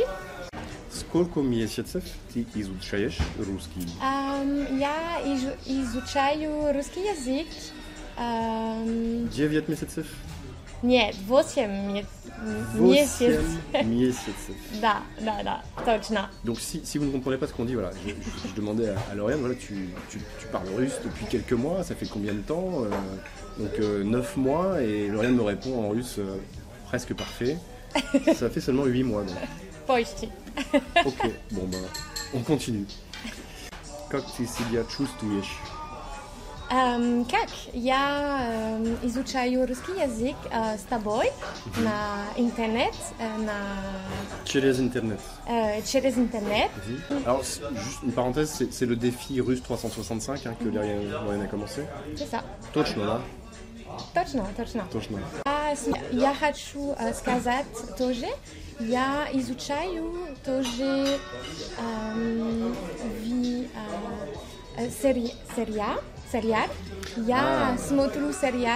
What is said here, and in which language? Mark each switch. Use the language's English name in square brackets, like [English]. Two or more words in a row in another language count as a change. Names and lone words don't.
[Russian] Сколько месяцев ты изучаешь русский? Я изучаю русский язык. 9 месяцев? Нет, 8 месяцев. 8 месяцев. Да, точно. [French] Donc si vous ne comprenez pas ce qu'on dit, voilà, je demandais à Lauriane, voilà, tu parles russe depuis quelques mois, ça fait combien de temps? Donc 9 mois, et Lauriane me répond en russe presque parfait. Ça fait seulement 8 mois. Donc. [Russian] Почти. [French] Ok, bon ben, on continue. [Russian] Как ты себя чувствуешь? Как? Я изучаю русский язык с тобой на интернет, Через интернет. Через интернет. [French] Alors, juste une parenthèse, c'est le défi russe 365 que Lauriane a commencé. C'est ça. [Russian] Точно, да? Точно. Точно. Я хочу сказать тоже, я изучаю тоже сериал. Я смотрю сериал.